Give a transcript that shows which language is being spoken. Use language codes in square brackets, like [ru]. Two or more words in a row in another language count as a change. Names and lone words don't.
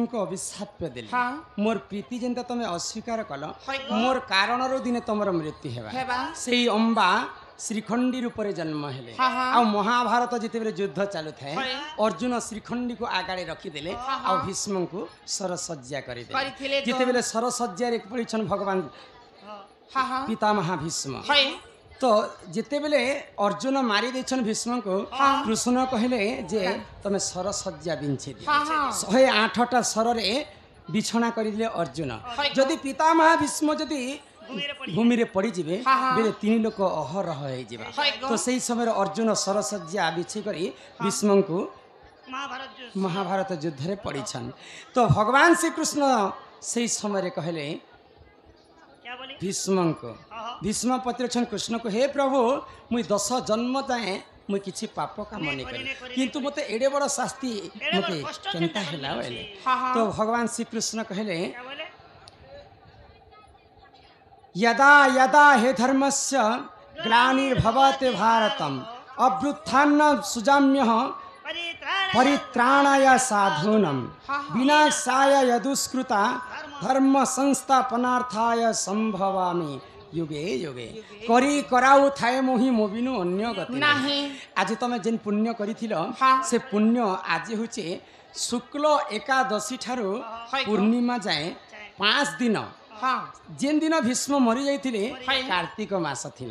[or] ଅଭିଶାପ ପେ ଦେଲି [hi] हाँ। [or] ମୋର ପ୍ରୀତି ଯେଣ୍ଟା ତମେ ଅସ୍ୱୀକାର କଲ हई। ମୋର କାରଣ ରୋ ଦିନେ ତମର ମୃତ୍ୟୁ ହେବା हेबा। ସେଇ ଅମ୍ବା ଶ୍ରୀଖଣ୍ଡୀ ରୂପରେ ଜନ୍ମ ହେଲେ [hi] हाँ, हाँ। [or] ଆ ମହାଭାରତ ଯେତେବେଳେ ଯୁଦ୍ଧ ଚାଲୁ ଥାଏ हई। ଅର୍ଜୁନ ଶ୍ରୀଖଣ୍ଡୀ କୁ ଆଗାଡ଼େ ରଖିଦେଲେ ଆ ଭୀଷ୍ମ କୁ ଶରଶଯ୍ୟା କରିଥିଲେ करिदेले ତ। ଯେତେବେଳେ ଶରଶଯ୍ୟା ରେ ପଡ଼ିଛନ୍ତି ଭଗବାନ [hi] हाँ हाँ [or] ପିତାମହ ଭୀଷ୍ମ हई ତ ଯେତେବେଳେ ଅର୍ଜୁନ ମାରି ଦେଉଛନ୍ତି ଭୀଷ୍ମ କୁ କୃଷ୍ଣ କହିଲେ ଯେ ତମେ ଶରଶଯ୍ୟା ବିଛେଇ ଦିଅ [hi] हाँ हाँ [or] 108ଟା ଶର ରେ ବିଛଣା କରିଦେଲେ ଅର୍ଜୁନ ଯଦି ପିତାମହ ଭୀଷ୍ମ ଯଦି ଭୂମି ରେ ପଡ଼ି ଯିବେ [hi] हाँ, हाँ। [or] ବେଳେ ତିନି ଲୋକ ଅହରହ ହୋଇ ଯିବ हई गो। ତ ସହି ସମୟ ରେ ଅର୍ଜୁନ ଶରଶଯ୍ୟା ବିଛି କରି ଭୀଷ୍ମ କୁ ମହାଭାରତ ଯୋ ମହାଭାରତ ଯୁଦ୍ଧ ରେ ପଡ଼ିଛନ୍ତି ତ ଭଗବାନ ଶ୍ରୀ କୃଷ୍ଣ ସହି ସମୟ ରେ କହିଲେ [hi] क्या बोली [or] ଭୀଷ୍ମ କୁ ଭୀଷ୍ମ ପଚାରୁଛନ୍ତି କୃଷ୍ଣ କୁ ହେ ପ୍ରଭୁ ମୁଇଁ 10 ଜନ୍ମ ଯାଏ ମୁଇଁ କିଛି ପାପ କାମ ନାହିଁ କରି କିନ୍ତୁ ମତେ ଏଡେ ବଡ଼ ଶାସ୍ତି ମତେ कष्ट ଚିନ୍ତା ହେଲା ବୋଲେ [hi] हाँ हाँ [or] ତ ଭଗବାନ ଶ୍ରୀ କୃଷ୍ଣ କହିଲେ [hi] क्या बोले [sa] यदा यदा हे धर्मस्य ग्लानिर्भवते भारतम अभ्युत्थान सुजाम्यः परित्राण परित्राणाय साधूनम विनाशाय यदुष्कृता धर्म संस्थापनार्थाय संभवामि युगे युगे [or] କରି କରାଉ ଥାଏ ମୋହି ମୋ ବିନୁ ଅନ୍ୟ ଗତି नहीं ଆଜି ତମେ ଯେଉଁ ପୁଣ୍ୟ କରିଥିଲ [hi] हाँ। [or] ସେ ପୁଣ୍ୟ ଆଜି ହଉଛି ଶୁକ୍ଳ ଏକାଦଶୀ ଠାରୁ ପୂର୍ଣ୍ଣିମା ଯାଏ 5 ଦିନ [hi] हाँ [or] ଯେଉଁ ଦିନ ଭୀଷ୍ମ ମରି ଯାଇଥିଲେ କାର୍ତ୍ତିକ ମାସ ଥିଲା